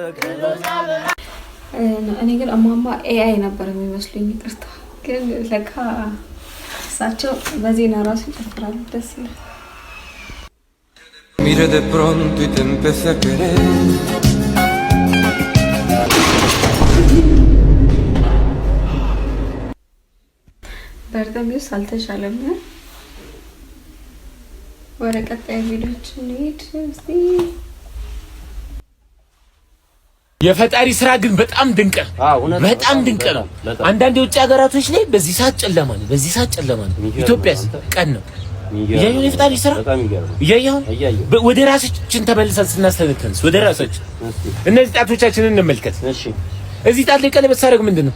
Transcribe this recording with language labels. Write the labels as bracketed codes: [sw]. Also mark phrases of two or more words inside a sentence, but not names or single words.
[am] እኔ ግን እማማ ኤአይ ነበር የሚመስሉኝ። ይቅርታ ግን ለካ እሳቸው በዜና ራሱ ይጨፍራሉ። ደስ ይላል። [es] Mira de pronto y te empecé a querer. [am] በርተሚውስ አልተሻለም። ወደ ቀጣይ ቪዲዮች እንሂድ እስቲ። የፈጣሪ ስራ ግን በጣም ድንቅ ነው። አንዳንድ የውጭ ሀገራቶች ላይ በዚህ ሰዓት ጨለማ ነው። ኢትዮጵያስ ቀን ነው። ያየው የፈጣሪ ስራ ያየው። ወደ ራሳችን ተመልሰን ስናስተነተንስ ወደ ራሳችን እነዚህ ጣቶቻችንን እንመልከት። እዚህ ጣት ላይ ቀለበት ሳደርግ ምንድነው?